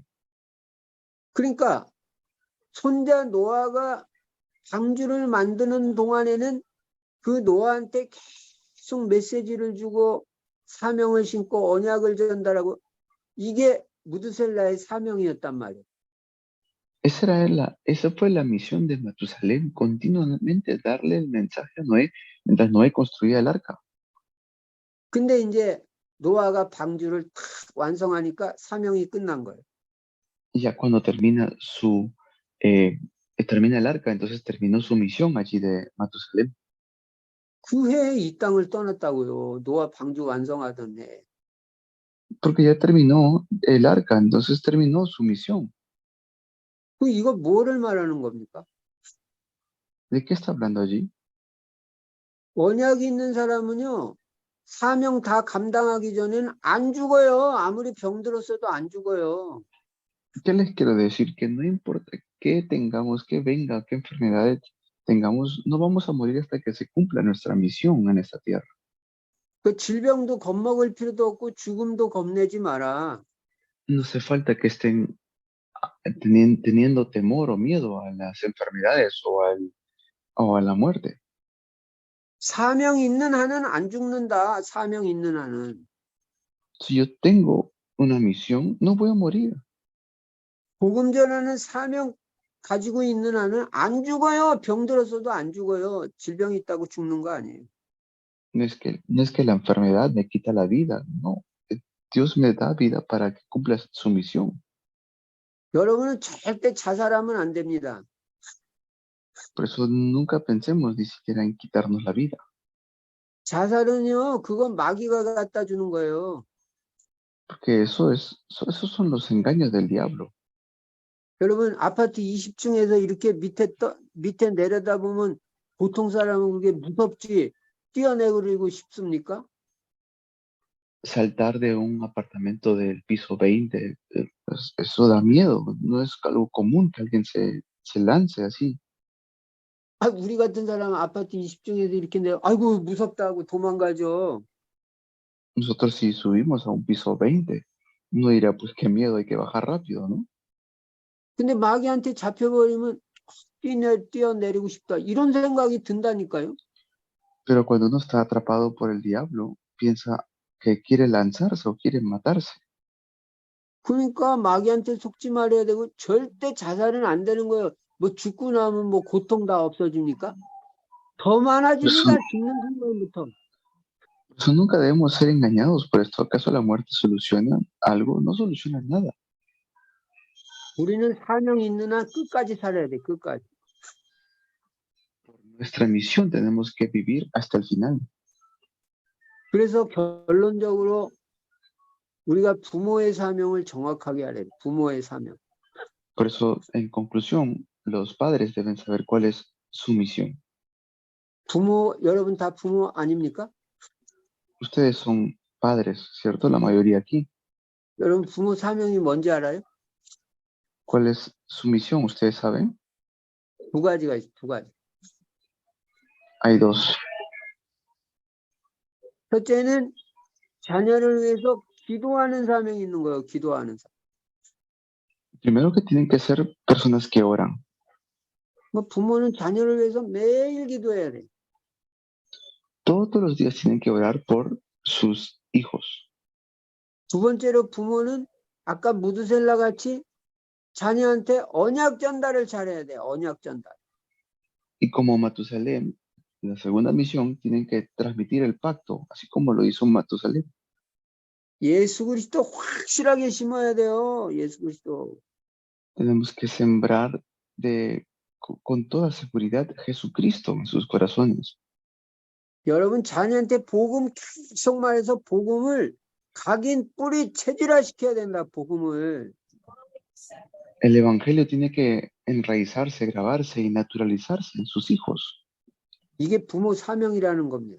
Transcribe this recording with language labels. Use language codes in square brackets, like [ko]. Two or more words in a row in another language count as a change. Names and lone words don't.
[ko] 그러니까 손자 노아가 방주를 만드는 동안에는 그 노아한테 계속 메시지를 주고 사명을 신고 언약을 전달하고 이게 무드셀라의 사명이었단 말이에요. [es] Esa fue la misión de Matusalén, continuamente darle el mensaje a Noé mientras Noé construía el arca. [ko] 근데 이제 노아가 방주를 탁 완성하니까 사명이 끝난 거예요. [es] Y ya cuando termina el arca, entonces terminó su misión allí de Matusalén. [ko] 그 해에 이 땅을 떠났다고요. 노아 방주 완성하던 해. [es] Porque ya terminó el arca, entonces terminó su misión. [ko] 그 이거 뭐를 말하는 겁니까? [es] ¿De qué está hablando allí? [ko] 언약이 있는 사람은요, 사명 다 감당하기 전에는 안 죽어요. 아무리 병들었어도 안 죽어요. [es] ¿Qué les quiero decir? Que no importa qué tengamos, que venga, qué enfermedades tengamos, no vamos a morir hasta que se cumpla nuestra misión en esta tierra. [ko] 그 질병도 겁먹을 필요도 없고 죽음도 겁내지 마라. [es] No hace falta que estén teniendo temor o miedo a las enfermedades o a la muerte. [ko] 사명 있는 한은 안 죽는다. 사명 있는 한은. [es] Si yo tengo una misión, no voy a morir. [ko] 복음 전하는 사명 가지고 있는 한은 안 죽어요. 병들었어도 안 죽어요. 질병 있다고 죽는 거 아니에요. [es] No es que la enfermedad me quita la vida, no. Dios me da vida para que cumpla su misión. [ko] 여러분은 절대 자살하면 안 됩니다. [es] Por eso nunca pensemos ni siquiera en quitarnos la vida. [ko] 자살은요, 그건 마귀가 갖다 주는 거예요. [es] Porque esos son los engaños del diablo. [ko] 여러분 아파트 20층에서 이렇게 밑에 내려다보면 보통 사람은 그게 무섭지 뛰어내리고 싶습니까? [es] Saltar de un apartamento del piso 20, pues eso da miedo. No es algo común que alguien se lance así. [ko] 아, 우리 같은 사람은 아파트 20층에서 이렇게 내려 아이고 무섭다고 도망가죠. [es] Nosotros si subimos a un piso 20, uno dirá, pues qué miedo, hay que bajar rápido, ¿no? [ko] 근데 마귀한테 잡혀버리면 뛰어내리고 싶다 이런 생각이 든다니까요. [es] Pero cuando uno está atrapado por el diablo, piensa que quiere lanzarse o quiere matarse. [ko] 그러니까 마귀한테 속지 말아야 되고 절대 자살은 안 되는 거예요. 뭐 죽고 나면 뭐 고통 다 없어집니까? 더 많아집니다. 죽는 순간부터. [es] Por eso nunca debemos ser engañados por esto. ¿Acaso la muerte soluciona algo? No soluciona nada. [ko] 우리는 사명 있는 한 끝까지 살아야 돼. 끝까지. [es] Por nuestra misión tenemos que vivir hasta el final. [ko] 그래서 결론적으로 우리가 부모의 사명을 정확하게 알아야 돼. 부모의 사명. [es] Por eso, en conclusión, los padres deben saber cuál es su misión. [ko] 부모, 여러분 다 부모 아닙니까? [es] Ustedes son padres, ¿cierto? La mayoría aquí. [ko] 여러분 부모 사명이 뭔지 알아요? [es] ¿Cuál es su misión? ¿Ustedes saben? [ko] 두 가지가 있어요. 두 가지. [es] Hay dos. [ko] 첫째는 자녀를 위해서 기도하는 사명이 있는 거예요. 기도하는 사명. [es] Primero que tienen que ser personas que oran. [ko] 뭐 부모는 자녀를 위해서 매일 기도해야 돼. [es] Todos los días tienen que orar por sus hijos. [ko] 두 번째로 부모는 아까 무드셀라 같이 자녀한테 언약 전달을 잘해야 돼. 언약 전달. [es] Y como Matusalem, la segunda misión, tienen que transmitir el pacto, así como lo hizo Matusalem. [ko] 예수 그리스도 확실하게 심어야 돼요. 예수 그리스도. [es] Tenemos que sembrar con toda seguridad Jesucristo en sus corazones. [ko] 여러분 자녀한테 복음 계속 말해서 복음을 각인 뿌리 체질화시켜야 된다. 복음을. [es] El evangelio tiene que enraizarse, grabarse y naturalizarse en sus hijos. [ko] 이게 부모 사명이라는 겁니다.